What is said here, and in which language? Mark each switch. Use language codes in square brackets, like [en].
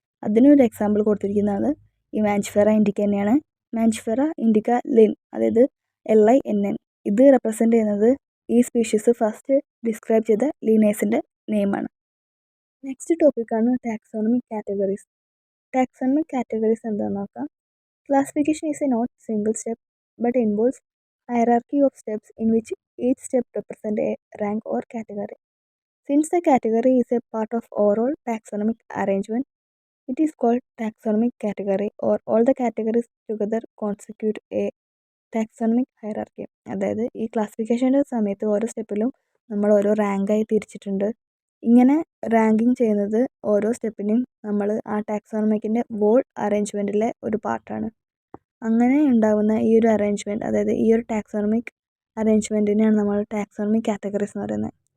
[ml] അതിനൊരു എക്സാമ്പിൾ കൊടുത്തിരിക്കുന്നതാണ് ഈ മാഞ്ചിഫെറ ഇൻഡിക്ക തന്നെയാണ്. മാഞ്ചിഫെറ ഇൻഡിക്ക ലിൻ, അതായത് LINN. ഇത് റെപ്രസെൻറ്റ് ചെയ്യുന്നത് ഈ സ്പീഷീസ് ഫസ്റ്റ് ഡിസ്ക്രൈബ് ചെയ്ത ലീനേഴ്സിൻ്റെ നെയിമാണ്. നെക്സ്റ്റ് ടോപ്പിക്കാണ് ടാക്സോണമിക് കാറ്റഗറീസ്. ടാക്സോണമിക് കാറ്റഗറീസ് എന്താണെന്ന് നോക്കാം. [en] Classification is a not single step but involves hierarchy of steps in which each step represents a rank or category. Since the category is a part of overall taxonomic arrangement, it is called taxonomic category, or all the categories together constitute a taxonomic hierarchy. [ml] അതായത് ഈ ക്ലാസിഫിക്കേഷൻ്റെ സമയത്ത് ഓരോ സ്റ്റെപ്പിലും നമ്മൾ ഓരോ റാങ്കായി തിരിച്ചിട്ടുണ്ട്. ഇങ്ങനെ ranking ചെയ്യുന്നത് ഓരോ സ്റ്റെപ്പിനും നമ്മൾ ആ ടാക്സോണമിക്കിൻ്റെ വോൾ അറേഞ്ച്മെൻറ്റിലെ ഒരു പാർട്ടാണ്. അങ്ങനെ ഉണ്ടാകുന്ന ഈ ഒരു അറേഞ്ച്മെൻറ്റ്, അതായത് ഈ ഒരു ടാക്സോണമിക് അറേഞ്ച്മെൻറ്റിനെയാണ് നമ്മൾ ടാക്സോണമിക് കാറ്റഗറീസ് എന്ന് പറയുന്നത്.